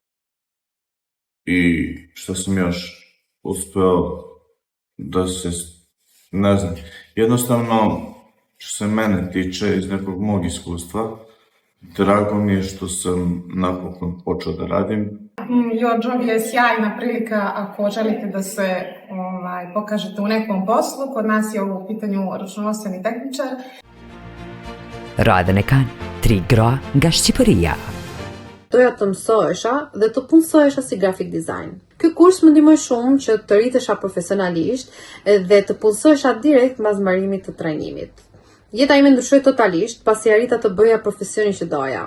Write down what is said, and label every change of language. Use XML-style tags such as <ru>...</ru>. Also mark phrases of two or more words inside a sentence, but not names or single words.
<sr>I što sam još uspeo da se, ne znam, jednostavno što se mene tiče iz nekog mog iskustva, drago mi je što sam napokon počeo da radim. Your Job je sjajna prilika ako želite da se pokažete u nekom poslu. Kod nas je u pitanju računovodstveni tehničar.</sr> <sq>Radën e kanë 3 gra nga Shqipëria. Doja të mësohesha dhe të punësohesha si</sq> <en>graphic design.</en> <sq>Ky kurs më ndihmoi shumë që të rritesha profesionalisht dhe të punësohesha direkt mbas mbarimit të trajnimit. Jeta ime ndryshoi totalisht pasi arrita të bëja profesionin që doja.</sq>